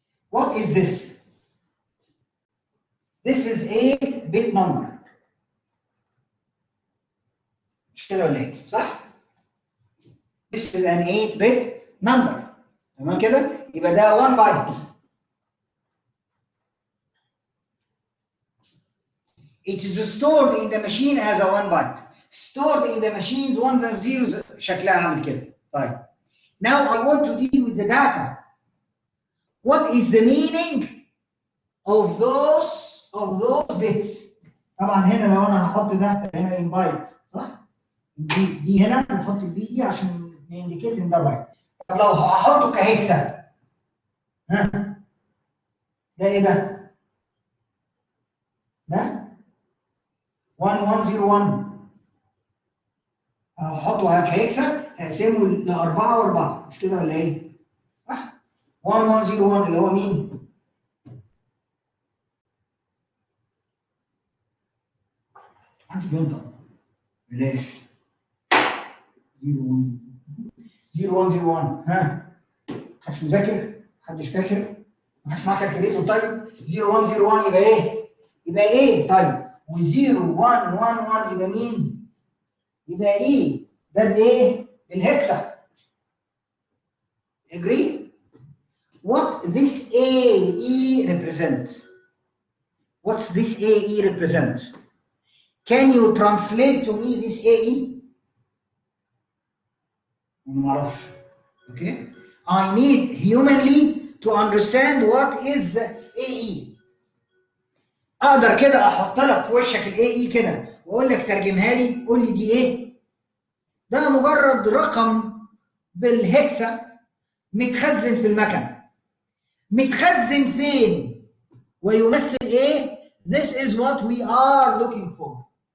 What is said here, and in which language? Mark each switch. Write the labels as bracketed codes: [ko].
[en] What is this? This is 8-bit number. [ar] مش كده ولا ايه؟ صح؟ [en] This is an 8-bit number. [ar] تمام كده؟ يبقى ده 1 byte. [en] It is stored in the machine as a 1 byte. Stored in the machine's 1 and 0s [ar] شكلها عامل كده. طيب. [en] Now I want to deal with the data. What is the meaning of those bits? [ar] طبعا هنا لو انا هحط ده هنا [en] in byte [ar] صح؟ دي هنا بنحط البي دي عشان نindicate ان ده بايت. طب لو هحطه كهكسا ها؟ ده ايه ده؟ ده 1101. هحطه كهكسا هقسمه ل4 و4 مش كده ولا ايه؟ صح؟ 1101 اللي هو مين؟ محدش بينطق. بلاش. 0101 ها؟ محدش مذاكر؟ محدش فاكر؟ محدش معاه كالكوليتور طيب؟ 0101 يبقى ايه؟ يبقى ايه طيب؟ و0111 يبقى مين؟ يبقى ايه؟ ده بايه؟ بالهكسا. [en] Agree? What this AE represents? What's this AE represent? Can you translate to me this AE? [ar] معرفش. [en] Okay? I need humanly to understand what is AE. [ar] اقدر كده احط لك في وشك AE كده واقول لك ترجمها لي، قول لي دي ايه؟ ده مجرد رقم بالهكسا متخزن في المكنه. متخزن فين؟ ويمثل ايه؟ [en] This is what we are looking for.